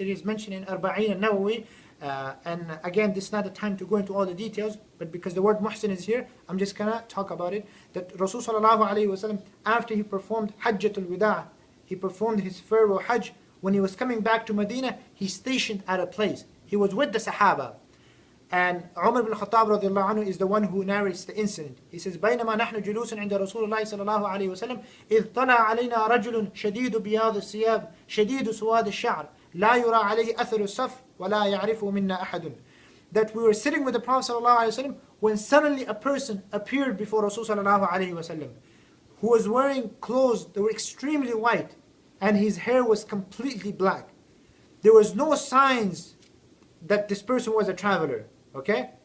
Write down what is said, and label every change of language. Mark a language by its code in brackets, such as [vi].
[en] It is mentioned in Arba'in al-Nawawi. And again, this is not the time to go into all the details, but because the word muhsin is here, I'm just going to talk about it. That Rasul sallallahu alayhi wasallam, after he performed Hajjatul Wida', he performed his farewell Hajj. When he was coming back to Medina, he stationed at a place. He was with the Sahaba. And Umar ibn Khattab radiallahu anhu is the one who narrates the incident. [ar] He says, بينما نحن جلوس عند رسول الله صلى الله عليه وسلم إذ طلع علينا رجل شديد بياض الثياب شديد سواد الشعر لا يرى عليه أثر الصف ولا يعرفه منا أحد. [en] That we were sitting with the Prophet صلى الله عليه وسلم when suddenly a person appeared before Rasul صلى الله عليه وسلم who was wearing clothes that were extremely white and his hair was completely black. There was no signs that this person was a traveler. Okay?